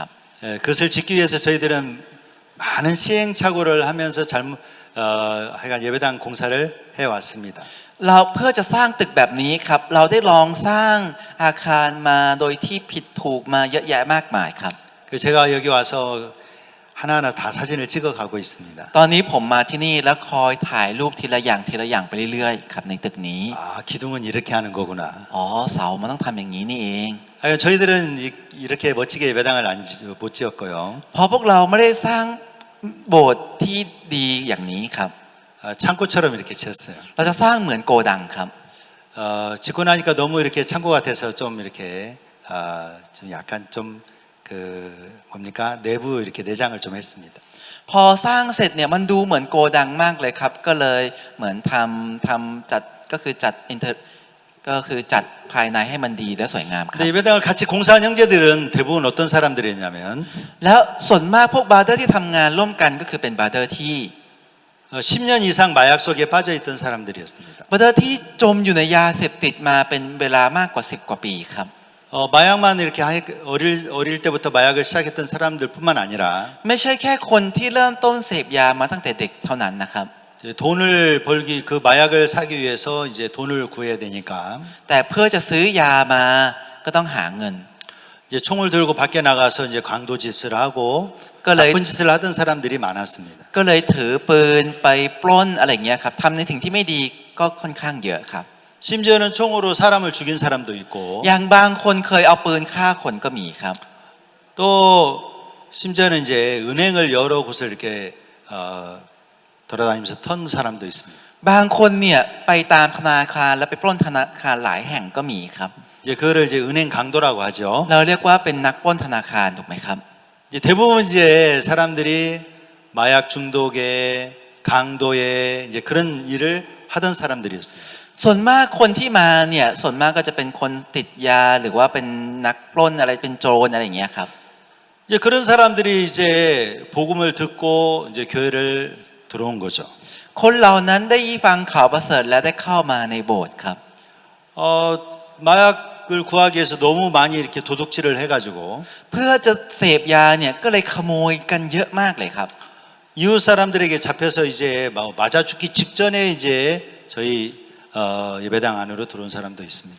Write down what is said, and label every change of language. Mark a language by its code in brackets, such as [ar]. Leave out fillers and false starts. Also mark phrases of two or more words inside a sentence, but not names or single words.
[ko] 그것을 짓기 위해서 저희들은 많은 시행착오를 하면서 하여간 예배당 공사를 해왔습니다. [th] เราเพื่อจะสร้างตึกแบบนี้ครับเราได้ลองสร้างอาคารมาโดยที่ผิดถูกมาเยอะแยะมากมายครับ [ko] 제가 여기 와서 하나하나 다 사진을 찍어가고 있습니다. [th] ตอนนี้ผมมาที่นี่แล้วคอยถ่ายรูปทีละอย่างไปเรื่อยๆครับในตึกนี้ [ko] 기둥은 이렇게 하는 거구나. [th] อ๋อเสามันต้องทำอย่างนี้นี่เอง [ko] 저희들은 이렇게 멋지게 예배당을 못 지었고요. [th] เพราะพวกเราไม่ได้สร้างโบสถ์ที่ดีอย่างนี้ครับ [ko] 창고처럼 이렇게 지었어요. [th] เราจะสร้างเหมือนโกดังครับ [ko] 짓고 나니까 너무 이렇게 창고 같아서 좀 이렇게 좀 약간 좀 뭡니까 내부 이렇게 내장을 좀 했습니다. [th] พอสร้างเสร็จเนี่ยมันดูเหมือนโกดังมากเลยครับก็เลยเหมือนทำจัดก็คือจัดภายในให้มันดีและสวยงามครับ [ko] 근데 예배당을 같이 공사한 형제들은 대부분 어떤 사람들이었냐면 [th] แล้วส่วนมากพวกบราเดอร์ที่ทำงานร่วมกันก็คือเป็นบราเดอร์ที่ [ko] 10년 이상 마약 속에 빠져 있던 사람들이었습니다. [th] บราเดอร์ที่จมอยู่ในยาเสพติดมาเป็นเวลามากกว่า10 กว่าปีครับ [ko] 마약만 이렇게 어릴 때부터 마약을 시작했던 사람들뿐만 아니라 [th] ไม่ใช่แค่คนที่เริ่มต้นเสพยามาตั้งแต่เด็กเท่านั้นนะครับ [ko] 돈을 벌기 그 마약을 사기 위해서 이제 돈을 구해야 되니까 [th] แต่เพื่อจะซื้อยามาก็ต้องหาเงิน [ko] 이제 총을 들고 밖에 나가서 이제 강도짓을 하고 나쁜 짓을 하던 사람들이 많았습니다. [th] ก็เลยถือปืนไปปล้นอะไรอย่างเงี้ยครับทำในสิ่งที่ไม่ดีก็ค่อนข้างเยอะครับ [ko] 심지어는 총으로 사람을 죽인 사람도 있고 [th] อย่างบางคนเคยเอาปืนฆ่าคนก็มีครับ [ko] 또 심지어는 이제 은행을 여러 곳을 이렇게 돌아다니면서 턴 사람도 있습니다. [th] บางคนเนี่ยไปตามธนาคารแล้วไปปล้นธนาคารหลายแห่งก็มีครับ [ko] 이제 그거를 이제 은행 강도라고 하죠. [th] เราเรียกว่าเป็นนักปล้นธนาคารถูกไหมครับ [ko] 이제 대부분 이제 사람들이 마약 중독에 강도에 이제 그런 일을 하던 사람들이었습니다. [th] ส่วนมากคนที่มาเนี่ยส่วนมากก็จะเป็นคนติดยาหรือว่าเป็นนักปล้นอะไรเป็นโจรอะไรอย่างเงี้ยครับ [ko] 이제 그런 사람들이 이제 복음을 듣고 이제 교회를 들어온 거죠. [th] คนเหล่านั้นได้ฟังข่าวประเสริฐและได้เข้ามาในโบสถ์ครับ [ko] 마약을 구하기 위해서 너무 많이 이렇게 도둑질을 해가지고 [th] เพื่อจะเสพยาเนี่ยก็เลยขโมยกันเยอะมากเลยครับ [ko] 이웃 사람들에게 잡혀서 이제 맞아 죽기 직전에 이제 저희 예배당 안으로 들어온 사람도 있습니다.